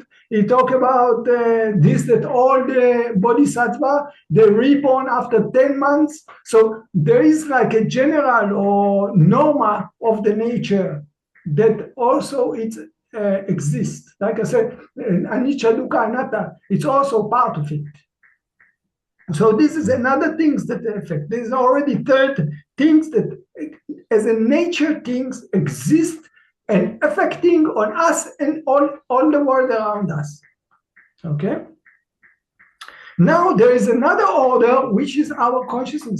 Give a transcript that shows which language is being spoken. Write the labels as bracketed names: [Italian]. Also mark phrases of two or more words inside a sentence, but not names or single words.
[English] He talk about this, that all the bodhisattva, they reborn after 10 months. So there is like a general or norma of the nature that also it exists. Like I said, [Pali] anicca, dukkha, anatta, [English] it's also part of it. So this is another things that affect. There's already third things that as a nature things exist and affecting on us and all the world around us. Okay? Now there is another order, which is our consciousness.